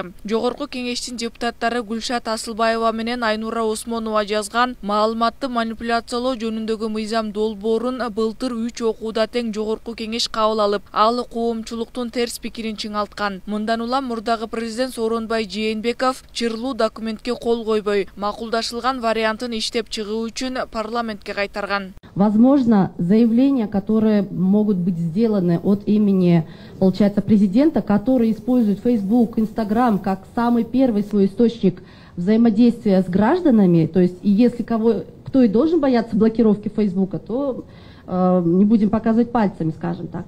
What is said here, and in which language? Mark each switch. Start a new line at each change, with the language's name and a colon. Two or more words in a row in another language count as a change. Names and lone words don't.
Kyrgyz: Жогорку кеңештин депутаттары Гүлшат Асылбаева менен Айнура Осмонова жазган маалыматты манипуляциялоо жөнүндөгү мыйзам долбоорун былтыр 3 окууда тең жогорку кеңеш кабыл алып, ал коомчулуктун терс пикирин чыңалткан. Мындан улам мурдагы президент Сооронбай Жээнбеков чырлуу документке кол койбой, макулдашылган вариантын иштеп чыгуу үчүн парламентке кайтарган.
Russian: Возможно, заявления, которые могут быть сделаны от имени, получается, президента, который использует Facebook, Instagram как самый первый свой источник взаимодействия с гражданами, то есть и если кто и должен бояться блокировки Фейсбука, то не будем показывать пальцами, скажем так.